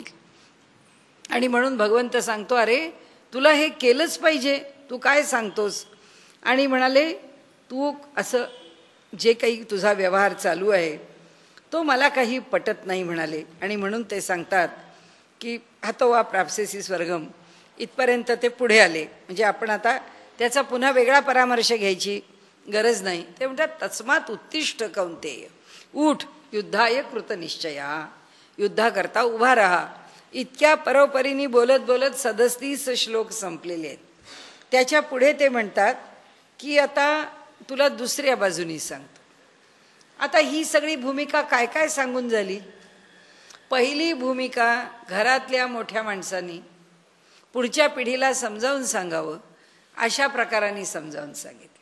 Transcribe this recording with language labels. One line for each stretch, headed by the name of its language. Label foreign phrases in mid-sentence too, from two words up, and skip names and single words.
Marathi: आणि म्हणून भगवंत सांगतो अरे तुला हे केलंच पाहिजे, तू काय सांगतोस? आणि म्हणाले तू असं जे काही तुझा व्यवहार चालू आहे तो मला काही पटत नाही म्हणाले. आणि म्हणून ते सांगतात की
Sanskrit: हतो वा प्राप्स्यसि स्वर्गम
Marathi: इथपर्यंत ते पुढे आले. म्हणजे आपण आता त्याचा पुन्हा वेगळा परामर्श घ्यायची गरज नाही. ते म्हणतात
Sanskrit: तस्मात उत्तिष्ठ कौंतेय,
Marathi: उठ
Sanskrit: युद्धाय कृतनिश्चया,
Marathi: युद्धाकरता उभा राहा. इतक्या परोपरीने बोलत बोलत 37 श्लोक संपलेले आहेत. त्याच्या पुढे ते म्हणतात की आता तुला दुसऱ्या बाजूनी सांगतो. आता ही सगळी भूमिका काय काय सांगून झाली. पहिली भूमिका घरातल्या मोठ्या माणसांनी पुढच्या पिढीला समजावून सांगावं अशा प्रकाराने समजावून सांगितलं.